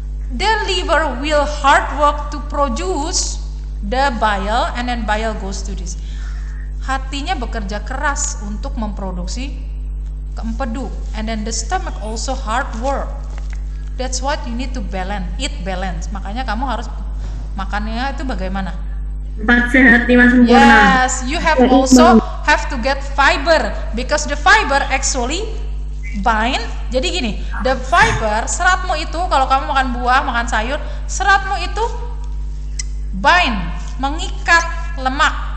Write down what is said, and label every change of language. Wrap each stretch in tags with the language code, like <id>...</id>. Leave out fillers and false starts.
<en>The liver will hard work to produce the bile, and then bile goes to this.</en> <id>Hatinya bekerja keras untuk memproduksi empedu,</id> <en>and then the stomach also hard work. That's what you need to eat balance.</en> <id>Makanya kamu harus makannya itu bagaimana? Empat sehat lima sempurna.</id> <en>Yes, you have to get fiber because the fiber actually bind.</en> <id>Jadi gini,</id> <en>the fiber,</en> <id>seratmu itu kalau kamu makan buah, makan sayur, seratmu itu</id> <en>bind,</en> <id>mengikat lemak.</id>